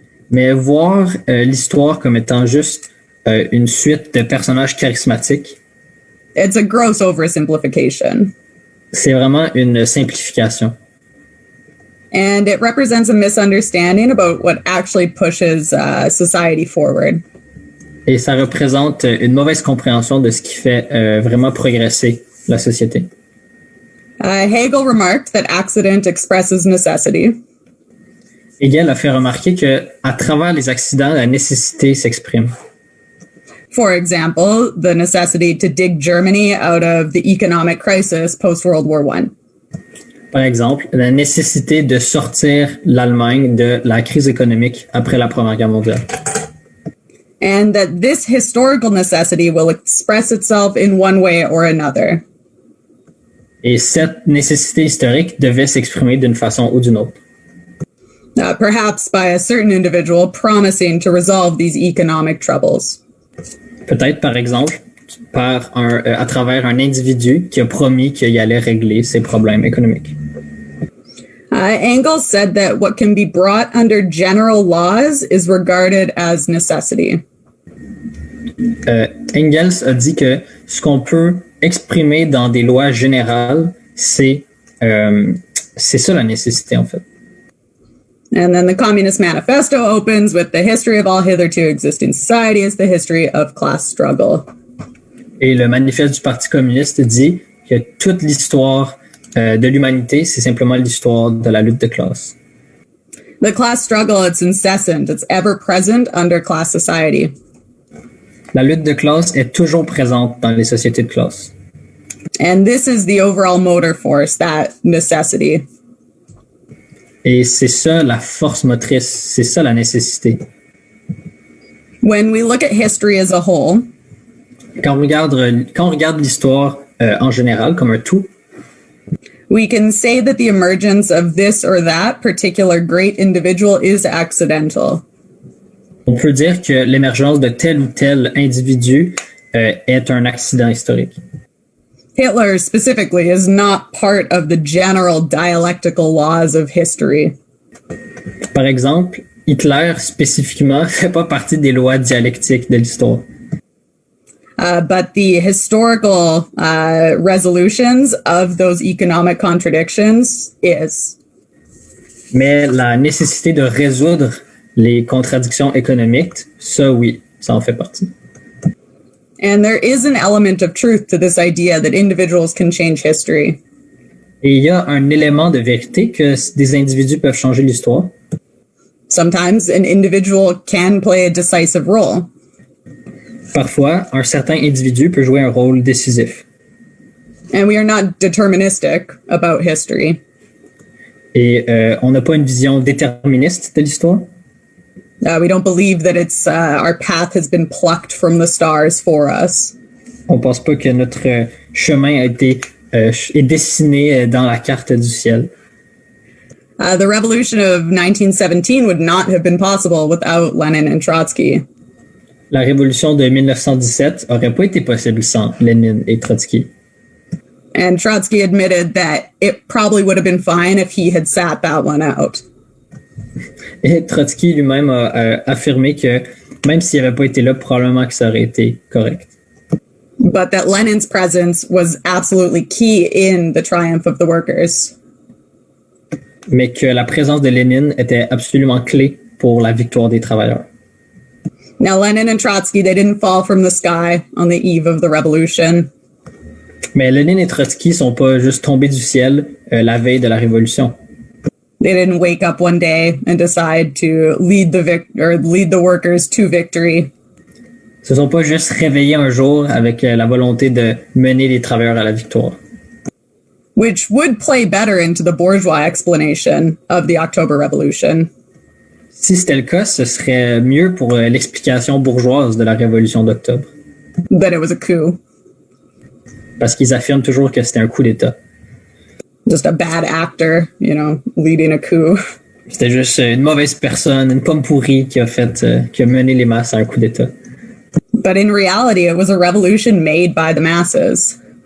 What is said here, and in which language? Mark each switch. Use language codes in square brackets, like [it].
[fr] Mais voir l'histoire comme étant juste une suite de personnages charismatiques, [en] it's a gross oversimplification. [fr] c'est vraiment une simplification. [en] And it represents a misunderstanding about what actually pushes society forward. [fr] Et ça représente une mauvaise compréhension de ce qui fait vraiment progresser la société. [en] Hegel remarked that accident expresses necessity. [fr] Hegel a fait remarquer que à travers les accidents, la nécessité s'exprime. [en] For example, the necessity to dig Germany out of the economic crisis post-World War I. [fr] Par exemple, la nécessité de sortir l'Allemagne de la crise économique après la Première Guerre mondiale. [en] and that this historical necessity will express itself in one way or another. [fr] Et cette nécessité historique devait s'exprimer d'une façon ou d'une autre. [en] Perhaps by a certain individual promising to resolve these economic troubles. [fr] Peut-être, par exemple, à travers un individu qui a promis qu'il allait régler ses problèmes économiques. [en] Engels said that what can be brought under general laws is regarded as necessity. [fr] Engels a dit que ce qu'on peut exprimer dans des lois générales, c'est ça la nécessité en fait. [en] And then the Communist Manifesto opens with the history of all hitherto existing society is the history of class struggle. [fr] Et le manifeste du Parti communiste dit que toute l'histoire de l'humanité, c'est simplement l'histoire de la lutte de classe. [en] The class struggle, it's incessant, it's ever present under class society. [fr] La lutte de classe est toujours présente dans les sociétés de classe. [en] And this is the overall motor force, that necessity. [fr] Et c'est ça la force motrice, c'est ça la nécessité. [en] When we look at history as a whole, [fr] quand on regarde l'histoire en général comme un tout, [en] we can say that the emergence of this or that particular great individual is accidental. [fr] On peut dire que l'émergence de tel ou tel individu est un accident historique. [en] Hitler specifically is not part of the general dialectical laws of history. [fr] Par exemple, Hitler spécifiquement fait pas partie des lois dialectiques de l'histoire. [en] But the historical resolutions of those economic contradictions is. [fr] Mais la nécessité de résoudre les contradictions économiques, ça oui, ça en fait partie. [en] And there is an element of truth to this idea that individuals can change history. [fr] Et il y a un élément de vérité que des individus peuvent changer l'histoire. [en] Sometimes an individual can play a decisive role. [fr] Parfois, un certain individu peut jouer un rôle décisif. [en] And we are not deterministic about history. [fr] Et on n'a pas une vision déterministe de l'histoire. [en] We don't believe that it's our path has been plucked from the stars for us. [fr] On pense pas que notre chemin a été est dessiné dans la carte du ciel. [en] The revolution of 1917 would not have been possible without Lenin and Trotsky. [fr] La révolution de 1917 aurait pas été possible sans Lénine et Trotsky. [en] And Trotsky admitted that it probably would have been fine if he had sat that one out. [fr] Et Trotsky lui-même a affirmé que même s'il n'avait pas été là, probablement que ça aurait été correct. [en] But that Lenin's presence was absolutely key in the triumph of the workers. [fr] Mais que la présence de Lénine était absolument clé pour la victoire des travailleurs. [en] Now, Lenin and Trotsky, they didn't fall from the sky on the eve of the revolution. [fr] Mais Lénine et Trotsky sont pas juste tombés du ciel la veille de la révolution. [en] They didn't wake up one day and decide to lead the workers to victory. [fr] Ils se sont pas juste réveillés un jour avec la volonté de mener les travailleurs à la victoire. [en] Which would play better into the bourgeois explanation of the October Revolution. [fr] Si c'était le cas, ce serait mieux pour l'explication bourgeoise de la révolution d'octobre. [en] That it was a coup. [fr] Parce qu'ils affirment toujours que c'était un coup d'État. [en] Just a bad actor, leading a coup. [fr] C'était juste une mauvaise personne, une pomme pourrie qui a mené les masses à un coup d'État. [en] But in reality, it was a revolution made by the masses.